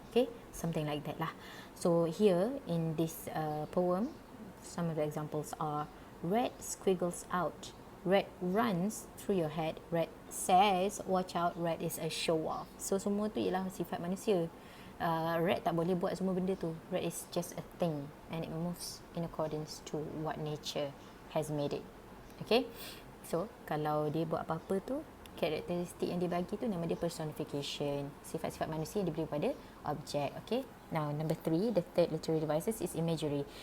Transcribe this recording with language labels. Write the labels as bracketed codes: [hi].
[en] Okay, something like that lah. So here in this poem, some of the examples are: red squiggles out, red runs through your head, red says watch out, red is a show off. [ms] So semua tu ialah sifat manusia. Red tak boleh buat semua benda tu. [en] Red is just a thing and it moves in accordance to what nature has made it. [ms] Okay, so kalau dia buat apa-apa tu, karakteristik yang dia bagi tu nama dia personification. Sifat-sifat manusia yang diberi pada objek. [en] Okay, now number 3, the third literary devices is imagery.